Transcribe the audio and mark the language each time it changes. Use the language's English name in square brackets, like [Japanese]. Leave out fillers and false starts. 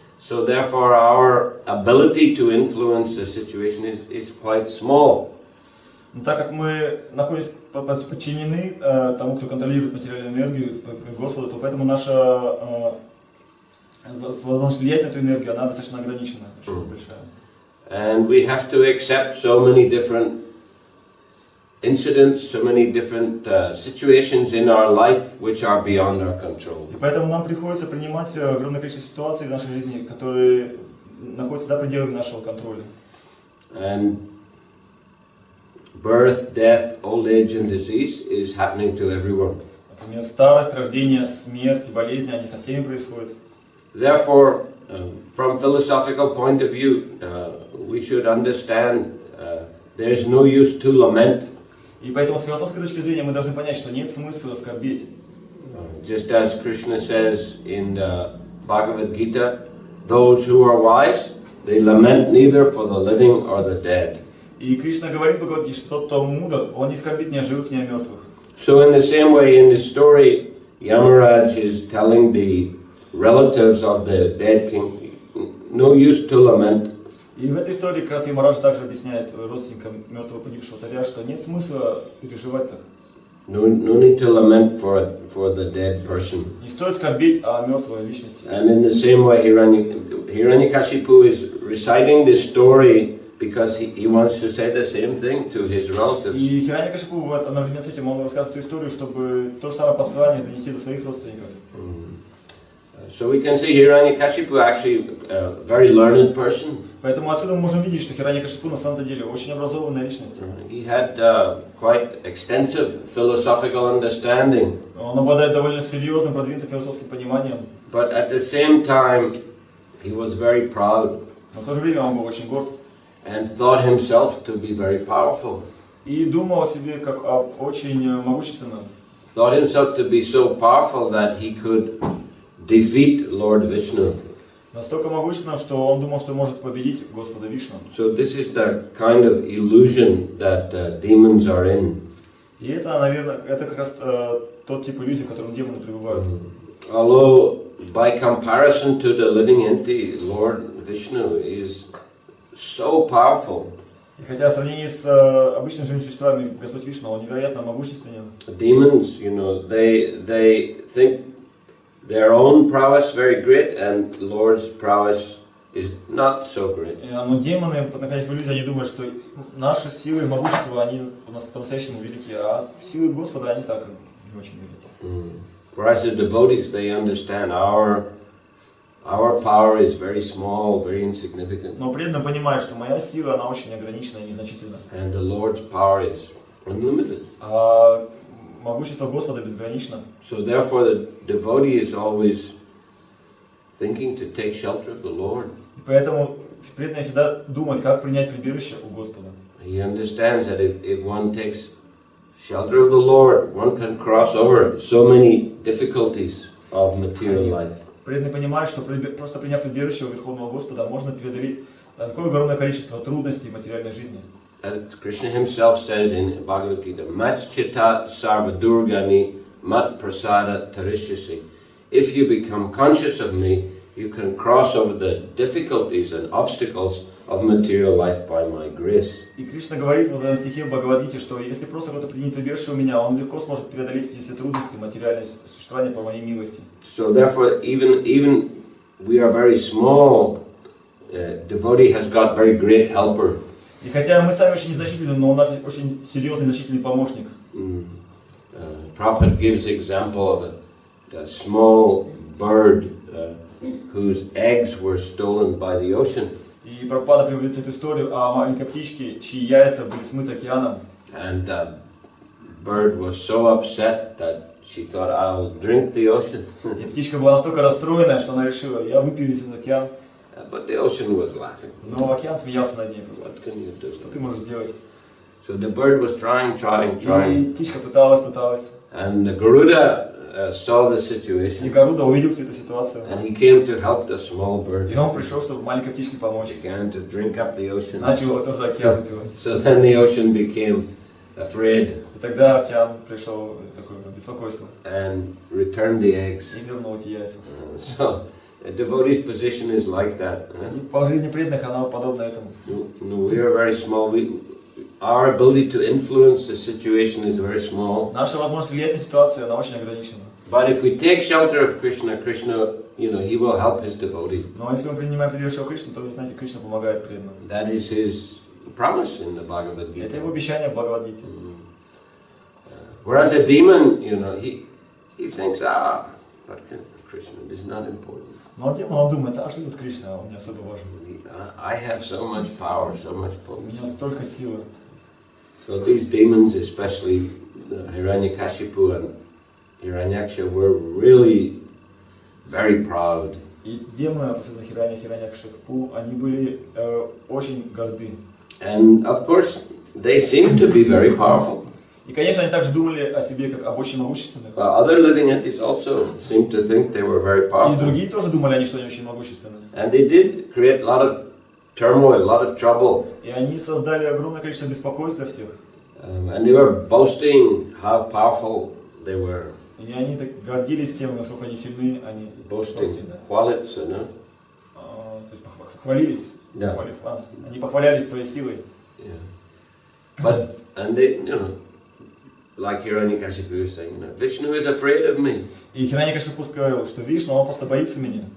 [English] So therefore our ability to influence the situation is quite small. [Russian] Но так как мы находимся подчинены тому, кто контролирует материальную энергию, Господу, то поэтому наша возможность влиять на эту энергию, она достаточно ограничена, очень большая. [English] And we have to accept so many different incidents, so many different situations in our life which are beyond our control. [Russian] И поэтому нам приходится принимать огромное количество ситуаций в нашей жизни, которые находятся за пределами нашего контроля. [English] And birth, death, old age and disease is happening to everyone. [Russian] Например, старость, рождение, смерть, болезни, они со всеми происходят. [English] Therefore, from philosophical point of view, we should understand there is no use to lament. [Russian] И поэтому с философской точки зрения мы должны понять, что нет смысла скорбеть. [English] Just as Krishna says in the Bhagavad Gita, those who are wise, they lament neither for the living or the dead. [Russian] И Кришна говорит в Бхагавад-гите, что тот, кто мудр, он не скорбит ни о живых, ни о мертвых. [English] So in the same way, in this story, Yamaraj is telling the relatives of the dead king, no use to lament. [Russian] И в этой истории как раз Ямарадж также объясняет родственникам мертвого погибшего царя, что нет смысла переживать так. [English] No need to lament for the dead person. [Russian] Не стоит скорбеть о мертвой личности. [English] And in the same way, Hiranyakashipu is reciting this story because he wants to say the same thing to his relatives. [Russian] И Хираньякашипу вот одновременно с этим он рассказывает эту историю, чтобы то же самое послание донести до своих родственников. [English] So we can see Hiranyakashipu actually a very learned person. [Russian] Поэтому отсюда мы можем видеть, что Хираньякашипу на самом деле очень образованная личность. [English] He had quite extensive philosophical understanding. [Russian] Он обладает довольно серьезным, продвинутым философским пониманием. [English] But at the same time, he was very proud. [Russian] Но в то же время он был очень горд. [English] And thought himself to be very powerful. [Russian] И думал о себе как о очень могущественном. [English] Thought himself to be so powerful that he could defeat Lord Vishnu. [Russian] Настолько могущественным, что он думал, что может победить Господа Вишну. [English] So this is the kind of illusion that demons are in. [Russian] И это, наверное, это как раз тот тип иллюзий, в котором демоны пребывают. [English] Although by comparison to the living entity, Lord Vishnu is so powerful. [Russian] И хотя в сравнении с обычными живыми существами Господь Вишну, он невероятно могущественен. [English] Demons, you know, they think their own prowess very great, and Lord's prowess is not so great. [Russian] Но демоны, находясь в иллюзии, они думают, что наши силы и могущество, они у нас по-настоящему велики, а силы Господа, они так не очень велики. [English] Whereas the devotees, they understand our power is very small, very insignificant. [Russian] Но преданно понимают, что моя сила, она очень ограничена и незначительна. [English] And the Lord's power is unlimited. [Russian] А могущество Господа безгранично. [English] So therefore the devotee is always thinking to take shelter of the Lord. [Russian] И поэтому преданный всегда думает, как принять прибежище у Господа. [English] He understands that if one takes shelter of the Lord, one can cross over so many difficulties of material life. [Russian] Преданный понимает, что просто приняв прибежище у Верховного Господа, можно преодолеть такое огромное количество трудностей материальной жизни. [English] Krishna himself says in Bhagavad Gita, [Sanskrit] Matschita sarvadurgani mat prasada tarishyasi. [English] If you become conscious of me, you can cross over the difficulties and obstacles of material life by my grace. [Russian] И Кришна говорит в этом стихе в Бхагавад-гите, что если просто кто-то принят прибежище у меня, он легко сможет преодолеть эти все трудности материального существования по моей милости. [English] So therefore, even we are very small, devotee has got very great helper. [Russian] И хотя мы сами очень незначительны, но у нас очень серьезный значительный помощник. [English] Prabhupada gives example of a small bird whose eggs were stolen by the ocean. [Russian] И Прабхупада приводит эту историю о маленькой птичке, чьи яйца были смыты океаном. [English] And the bird was so upset that she thought, I'll drink the ocean. [Russian] И птичка была настолько расстроена, что она решила, я выпью весь этот океан. [English] But the ocean was laughing. [Russian] Но океан смеялся над ней просто. [English] What can you do? [Russian] Что ты можешь сделать? [English] So the bird was trying. [Russian] И птичка пыталась. [English] And the Garuda saw the situation. [Russian] И Гаруда увидел всю эту ситуацию. [English] And he came to help the small bird. [Russian] И он пришел, чтобы маленькой птичке помочь. [English] Began to drink up the ocean. [Russian] Начал тоже океан выпивать. [English] So then the ocean became afraid. [Russian] И тогда океан пришел такое беспокойство. [English] And returned the eggs. [Russian] И вернул эти яйца. [English] So a devotee's position is like that. [Russian] И положение преданных, она подобна этому. [English] No, we are very small. Our ability to influence the situation is very small. [Russian] Наша возможность влиять на ситуацию, она очень ограничена. [English] But if we take shelter of Krishna, you know, he will help his devotee. [Russian] Но если мы принимаем прибежище у Кришны, то, знаете, Кришна помогает преданным. [English] That is his promise in the Bhagavad Gita. [Russian] Это его обещание в Бхагавад-гите. [English] Whereas a demon, you know, he thinks, but Krishna is not important. [Russian] Но демон, он думает, а что тут Кришна, он не особо важен. [English] I have so much power, so much [Russian] У меня [English] potency. [Russian] столько силы. [English] So these demons, especially Hiranyakashipu and Hiranyaksha, were really very proud. [Russian] И эти демоны, особенно Хираньякшипу, они были очень горды. [English] And of course, they seemed to be very powerful. [Russian] И, конечно, они также думали о себе как об очень могущественных. [English] Other living entities also seemed to think they were very [Russian] И [English] powerful. [Russian] другие тоже думали они, что они очень могущественны. [English] And they did create a lot of turmoil, a lot of trouble. [Russian] И они создали огромное количество беспокойств для всех. [English] And they were boasting how powerful they were. [Russian] И они так гордились тем, насколько они сильны, они [English] Boasting, [Russian] хвалиться, [English] no? [Russian] То есть хвалились. Да. Они похвалялись своей силой. [English] But, and they, you know, like Hiranyakashipu was saying, Vishnu is afraid of me. [Russian] И Хираньякашипу говорил, что Вишну, он просто боится меня.